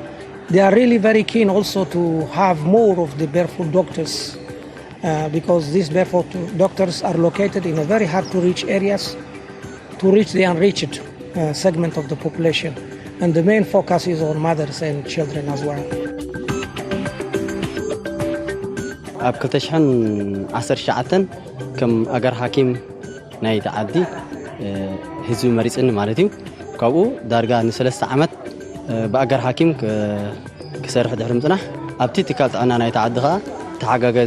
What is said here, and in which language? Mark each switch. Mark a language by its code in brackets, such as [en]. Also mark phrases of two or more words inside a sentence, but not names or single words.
[en] They are really very keen also to have more of the Barefoot doctors because these Barefoot doctors are located in a very hard to reach areas to reach the unreached. segment of the population. And the main focus is on mothers and children as well. [ti] ኣብ 2019 ከም ኣገር ሓኪም ናይ ተዓዲ ህዝቢ መሪፅኒ ማለት እዩ ካብኡ ዳርጋ ን3 ዓመት ብኣገር ሓኪም ክሰርሕ ድሕሪ ምፅናሕ ኣብቲ ትካል ጥዕና ናይ ተዓዲ ከዓ ተሓጋጋዚ